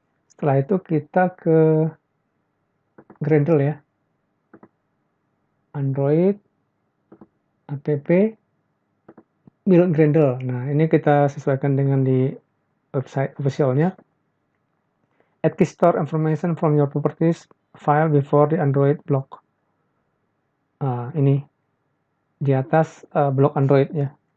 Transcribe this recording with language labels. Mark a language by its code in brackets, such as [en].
[id] Setelah itu kita ke Gradle ya. Android, app, build Gradle. Nah, ini kita sesuaikan dengan di website officialnya. [en] Add key store information from your properties file before the Android block. [id] Nah, ini di atas blok Android ya.